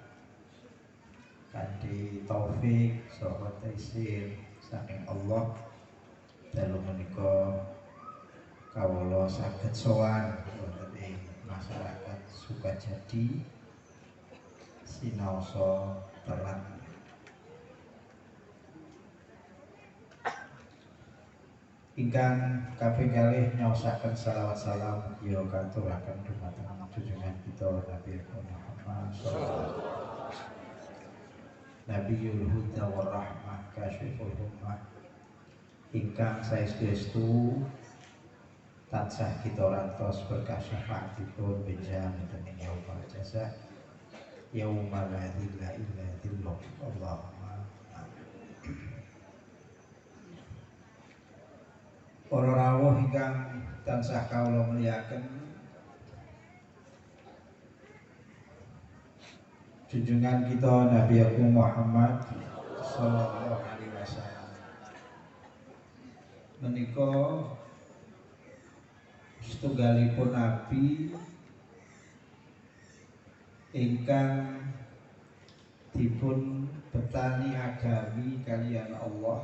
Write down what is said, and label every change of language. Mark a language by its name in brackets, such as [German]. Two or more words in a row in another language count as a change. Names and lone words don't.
[Javanese] kanthi taufik saha taisir saking Allah dalu menika kawula saged sowan wonten ing masyarakat Sukajadi sinaosa terang. Ingkang kaping kalih nyaosaken salawat salam ya katuraken dumateng junjungan kita Nabi Muhammad [Arabic] صلى الله عليه وسلم. نبي الهدى والرحمة كاشف الأمة [Javanese] ingkang saestu tansah kita rantos berkah syafaatipun benjang wonten ing [Arabic] يوم الجزاء يوم لا إله إلا الله. [Javanese] Allahumma para rawuh ingkang tansah kawula mulyakaken, junjungan kita Nabi Muhammad [Arabic] صلى الله عليه وسلم [Javanese] menika setunggalipun nabi ingkang dipun betani agami kaliyan Allah.